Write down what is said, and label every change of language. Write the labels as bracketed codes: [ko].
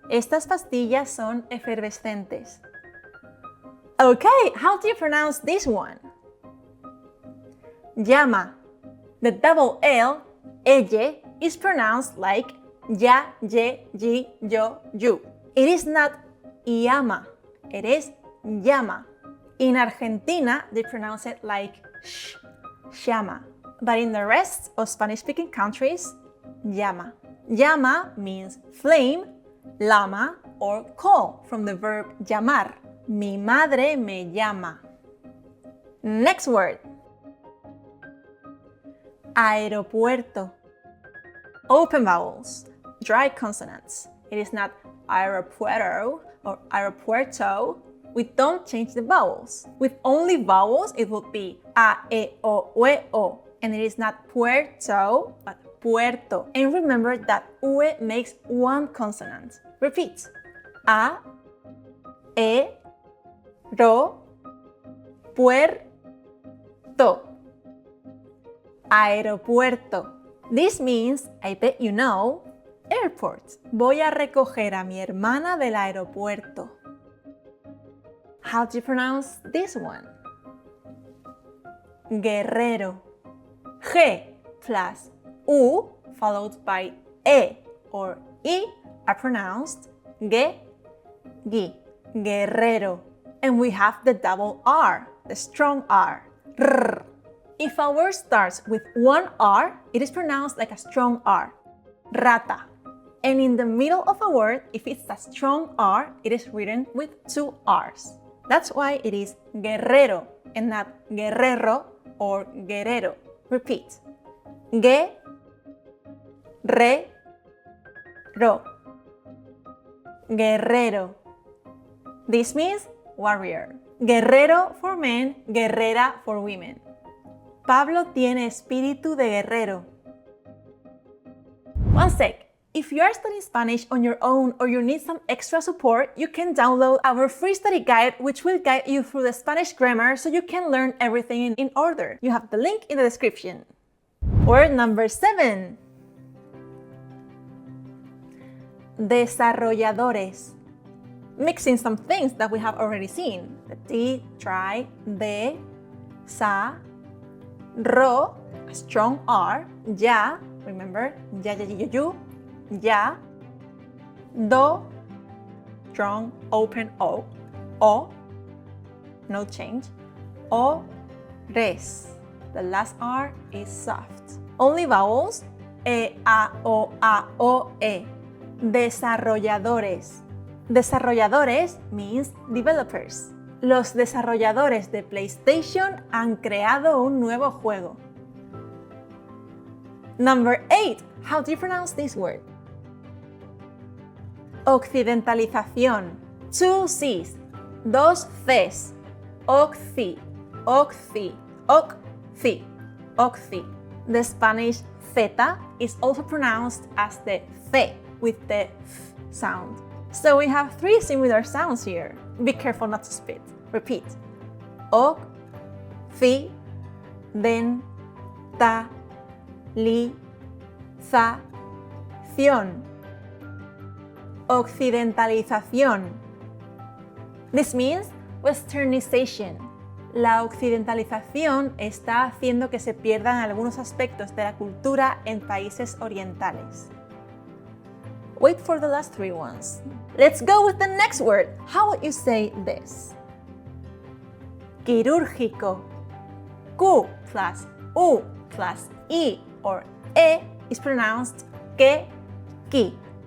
[es] Estas pastillas son efervescentes. [en] Okay, how do you pronounce this one? Llama. The double L, elle, is pronounced like ya, ye, yi, yo, you. It is not llama, it is llama. In Argentina, they pronounce it like llama. But in the rest of Spanish-speaking countries, llama. Llama means flame, llama, or call from the verb llamar. [es] Mi madre me llama. [en] Next word. Aeropuerto. Open vowels, dry consonants. It is not aeropuerto or aeropuerto. We don't change the vowels. With only vowels, it will be a, e, o, ue, o. And it is not puerto, but puerto. And remember that ue makes one consonant. Repeat. [es] A, e, ro, puerto. [en] Aeropuerto. This means, I bet you know, airport. [es] Voy a recoger a mi hermana del aeropuerto. [en] How do you pronounce this one? Guerrero. G plus U followed by E or I are pronounced ge, gi, guerrero. And we have the double R, the strong R, rrr. If a word starts with one R, it is pronounced like a strong R, rata. And in the middle of a word, if it's a strong R, it is written with two R's. That's why it is guerrero and not guerrero or guerrero. Repeat. Ge, re, ro. Guerrero. This means warrior. Guerrero for men, guerrera for women. [es] Pablo tiene espíritu de guerrero. [en] One sec. If you are studying Spanish on your own or you need some extra support, you can download our free study guide, which will guide you through the Spanish grammar so you can learn everything in order. You have the link in the description. Word number 7. Desarrolladores. Mixing some things that we have already seen. The T, try, de, sa, ro, a strong R, ya, remember, ya, you, ya, do, strong, open O, no change, o, res, the last R is soft. Only vowels, e, a, o, e. Desarrolladores. Desarrolladores means developers. [es] Los desarrolladores de PlayStation han creado un nuevo juego. [en] Number 8. How do you pronounce this word? Occidentalización. Two C's. [es] Dos C's. [en] Occi. Occi. Occi. Occi. The Spanish zeta is also pronounced as the C with the F sound. So we have three similar sounds here. Be careful not to spit. Repeat. O, fi, den, ta, li, za, ción. Occidentalización. This means westernization. [es] La occidentalización está haciendo que se pierdan algunos aspectos de la cultura en países orientales. [en] Wait for the last three ones. Let's go with the next word. How would you say this? Quirúrgico. Q plus U plus I or E is pronounced que, ki.